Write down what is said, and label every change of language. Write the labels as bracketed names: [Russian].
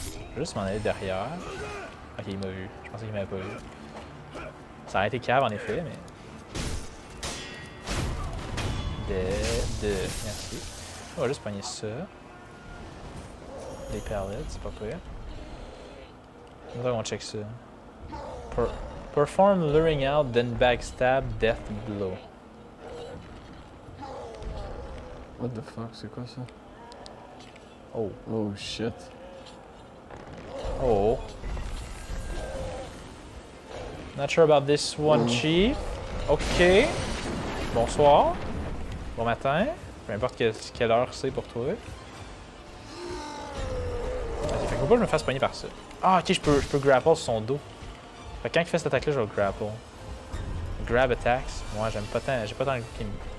[French] Je vais juste m'en aller derrière. Ok, il m'a vu. Je pensais qu'il m'avait pas vu. Ça aurait été cave en effet, mais. Merci. On va juste pogner ça. Les pallets, c'est pas prêt. On check ça. [English] Perform luring out, then backstab, death blow. What the fuck, [French] c'est quoi ça? Oh. [English] Oh shit. Oh. Not sure about this one, Chief. [French] Ok. Bonsoir. Bon matin. Peu importe quelle heure c'est pour toi. Ok, fait que faut pas que je me fasse pogner par ça. Ah, ok, je peux grapple sur son dos. Fait que quand il fait cette attaque-là, je vais le grapple. Grab attacks. Moi, j'aime pas tant. J'ai pas tant le game.